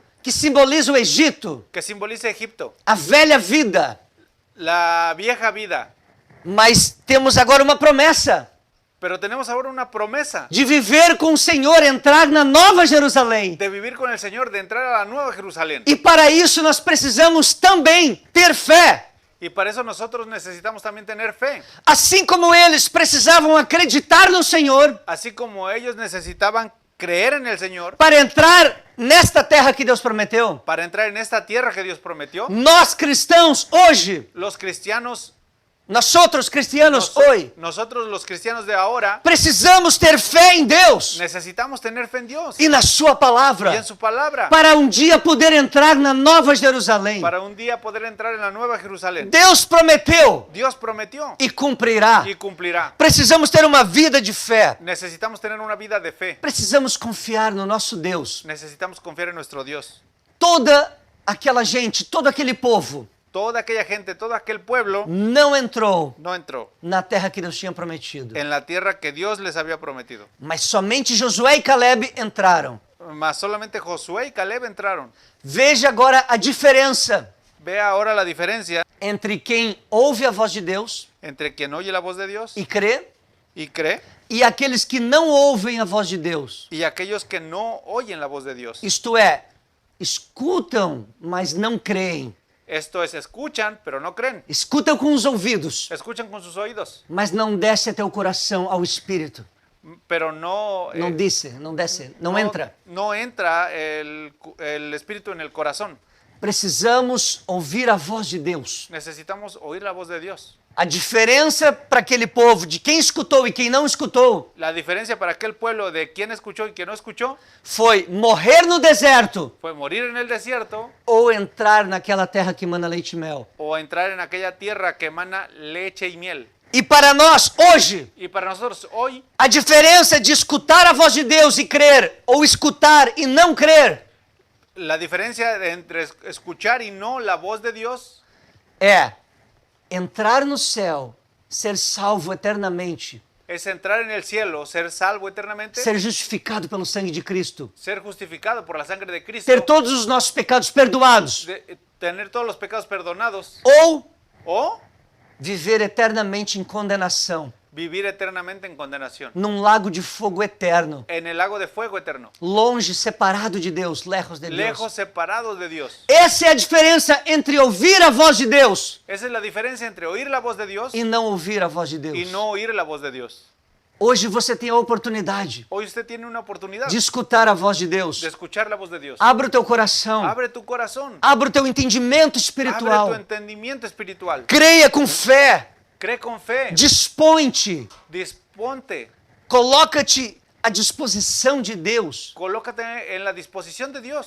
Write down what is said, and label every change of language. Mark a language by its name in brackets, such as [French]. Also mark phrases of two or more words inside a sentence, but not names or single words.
[Portuguese] que simboliza o Egito, [Spanish] que simboliza Egipto, [Portuguese] a velha vida. [Spanish] la vieja vida. [Portuguese] Mas temos agora uma promessa [Spanish] Pero tenemos ahora una promesa [Portuguese] de viver com o Senhor, entrar na nova Jerusalém. [Spanish] de vivir con el Señor, de entrar a la nueva Jerusalén. [Portuguese] E para isso nós precisamos também ter fé. [Spanish] Y para eso nosotros necesitamos también tener fe. [Portuguese] Assim como eles precisavam acreditar no Senhor [Spanish] Así como ellos necesitaban creer en el Señor [Portuguese] para entrar nesta terra que Deus prometeu. [Spanish] para entrar en esta tierra que Dios prometió, [Portuguese] Nós cristãos hoje [Spanish] los cristianos Nosotros cristianos hoy Nosotros los cristianos de ahora [Portuguese] precisamos ter fé em Deus [Spanish] necesitamos tener fe en Dios [Portuguese] e na sua [Spanish] y [Portuguese] palavra [Spanish] en su palabra [Portuguese] para um dia poder entrar na Nova Jerusalém. [Spanish] para un día poder entrar en la Nueva Jerusalén. [Portuguese] Deus prometeu [Spanish] Dios prometió [Portuguese] e cumprirá. [Spanish] y cumplirá. [Portuguese] Precisamos ter uma vida de fé. [Spanish] Necesitamos tener una vida de fe. [Portuguese] Precisamos confiar no nosso Deus. [Spanish] Necesitamos confiar en nuestro Dios. [Portuguese] Toda aquela gente, todo aquele povo [Spanish] Toda aquella gente, todo aquel pueblo [Portuguese] não entrou [Spanish] no entrou [Portuguese] na terra que Deus tinha prometido. [Spanish] en la tierra que Dios les había prometido. [Portuguese] Mas somente Josué e Caleb entraram. [Spanish] Mas solamente Josué y Caleb entraron. [Portuguese] Veja agora a diferença [Spanish] Ve ahora la diferencia [Portuguese] entre quem ouve a voz de Deus [Spanish] entre quien oye la voz de Dios [Portuguese] e crê [Spanish] y cree [Portuguese] e aqueles que não ouvem a voz de Deus. [Spanish] y aquellos que no oyen la voz de Dios. [Portuguese] Isto é, escutam, mas não creem. [Spanish] Esto es, escuchan, pero no creen. [Portuguese] Escutam com os ouvidos, [Spanish] Escuchan con sus oídos, [Portuguese] mas não desce até o coração, ao espírito. [Spanish] pero no, [Portuguese] Não desce, não entra. [Spanish] no entra el espíritu en el corazón. [Portuguese] Precisamos ouvir a voz de Deus. [Spanish] Necesitamos oír la voz de Dios. [Portuguese] A diferença para aquele povo de quem escutou e quem não escutou [Spanish] La diferencia para aquel pueblo de quien escuchó y quien no escuchó [Portuguese] foi morrer no deserto [Spanish] fue morir en el desierto [Portuguese] ou entrar naquela terra que mana leite e mel. [Spanish] o entrar en aquella tierra que emana leche y miel. [Portuguese] E para nós, hoje, [Spanish] Y para nosotros hoy, [Portuguese] a diferença de escutar a voz de Deus e crer, ou escutar e não crer, [Spanish] la diferencia entre escuchar y no la voz de Dios [Portuguese] é entrar no céu, ser salvo eternamente, [Spanish] es entrar en el cielo, ser salvo eternamente, [Portuguese] ser justificado pelo sangue de Cristo, [Spanish] ser justificado por la sangre de Cristo, [Portuguese] ter todos os nossos pecados perdoados, [Spanish] tener todos los pecados perdonados [Portuguese] ou [Spanish] o [Portuguese] viver eternamente em condenação, [Spanish] vivir eternamente en condenación, [Portuguese] num lago de fogo eterno, [Spanish] en el lago de fuego eterno, [Portuguese] longe, separado de Deus, lejos de Deus. [Spanish] lejos, separados de Dios. [Portuguese] Essa é a diferença entre ouvir a voz de Deus [Spanish] Esa es la diferencia entre oír la voz de Dios [Portuguese] e não ouvir a voz de Deus. [Spanish] y no oír la voz de Dios. [Portuguese] Hoje você tem a oportunidade [Spanish] Hoy usted tiene una oportunidad [Portuguese] de escutar a voz de Deus. [Spanish] de escuchar la voz de Dios. [Portuguese] Abra o teu coração, [Spanish] Abre tu corazón, [Portuguese] abra o teu entendimento [Spanish] abre tu [Portuguese] espiritual. [Spanish] entendimiento espiritual. [Portuguese] Creia com fé, [Spanish] Cree con fe, [Portuguese] dispõe-te, [Spanish] disponte, [Portuguese] coloca-te à disposição de Deus. [Spanish] colócate en la disposición de Dios.